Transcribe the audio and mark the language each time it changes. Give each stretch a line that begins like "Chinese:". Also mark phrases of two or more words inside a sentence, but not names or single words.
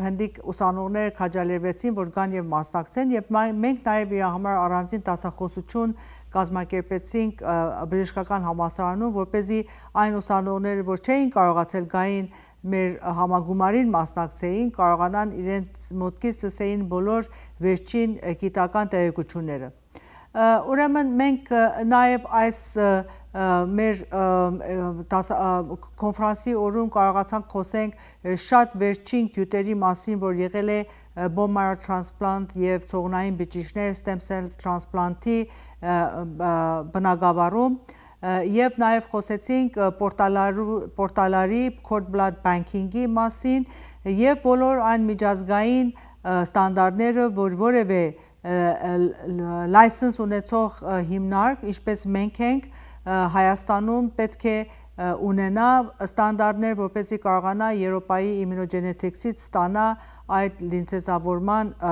Armenian: հնդիկ ուսանողները քաջալերվեցին, որ գան եւ մասնակցեն եւ մենք նաև իր համար առանձին դասախոսություն կազմակերպեցինք բժշկական համալսարանում, որպեսզի այն ուսանողները, որ չէին կարողացել գային մեր համագումարին մասնակցեին, կարողանան իրենց մոտքից լսեին բոլոր վերջին գիտական տեղեկությունները։ Ուրեմն մենք նաև այս մեր կոնֆերանսի օրում կարողացանք խոսենք շատ վերջին գյուտերի մասին, որ եղել է
English: bone marrow transplant
Armenian: եւ ցողունային բջիջներ
English: stem cell transplant-
Armenian: ի բնագավառում եւ նաև խոսեցինք պորտալարի
English: cord blood banking-
Armenian: ի մասին եւ բոլոր այն միջազգային ստանդարտները, որ որևէ լայսենս ունեցող հիմնարկ, ինչպես մենք ենք Հայաստանում պետք է ունենա ստանդարտներ, որպեսզի կարողանա Եվրոպայի իմունոգենետիկսից ստանա այդ լինցեզավորման